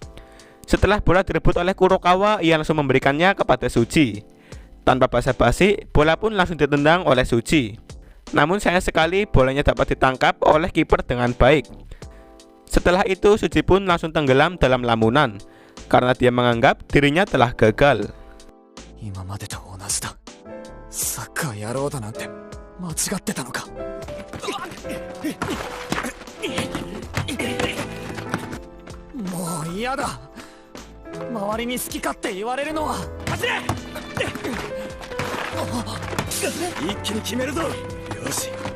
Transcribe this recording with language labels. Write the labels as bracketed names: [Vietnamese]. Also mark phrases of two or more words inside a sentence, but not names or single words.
[Indonesian] Setelah bola direbut oleh Kurokawa, ia langsung memberikannya kepada Suji. Tanpa basa-basi, bola pun langsung ditendang oleh Suji. Namun sayang sekali bolanya dapat ditangkap oleh kiper dengan baik. Setelah itu Suji pun langsung tenggelam dalam lamunan karena dia menganggap dirinya telah gagal. [Japanese] 今までと同じだ。サッカーやろうだなんて間違ってたのか。もう嫌だ。周りに好き勝手言われるのは。走れ。一気に決めるぞ。よし。